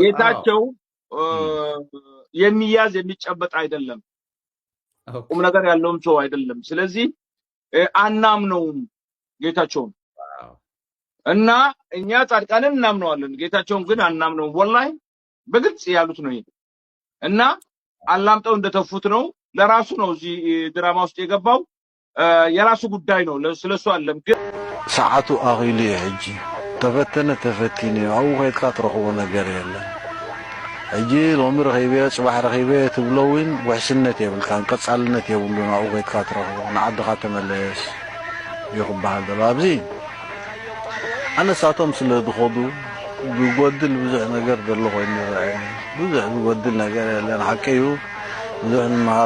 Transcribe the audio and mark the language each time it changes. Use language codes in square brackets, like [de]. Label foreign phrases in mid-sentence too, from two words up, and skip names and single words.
[am] ጌታቸው የሚያዝ የሚጨበጥ አይደለም ቁም ነገር ያለውም ሰው አይደለም ስለዚህ አናምነውም ጌታቸውን እና እኛ ጻድቃንን እናምነዋለን ጌታቸውን ግን አናምነውም ወላሂ በግልጽ ያሉት ነው ይሄ እና አላምጠው እንደተፉት ነው ለራሱ ነው እዚህ ድራማ ውስጥ የገባው የራሱ ጉዳይ ነው ስለሱ አለም ግን [ti] ሰዓቱ አኺሉ ይጂ ተፈቲነ አው ኸይትካ ትረኽቦ ነገር የለም እጂ ሎሚ ረኺበ ጽባሕ ረኺበ ትብለውን ውሕስነት የብልካን ቀጻልነት የብሉን አው ኸይትካ ትረኽቦ ንዓድኻ ተመለስ ይኽባል ዘሎ ኣብዚ ኣነሳቶም ስለ ዝኸዱ ዝጎድል ብዙሕ ነገር ዘሎ ኮይኑ ይረአየኒ ብዙሕ ዝጎድል ነገር የለን ሓቂ እዩ ብዙሕ ንመሃር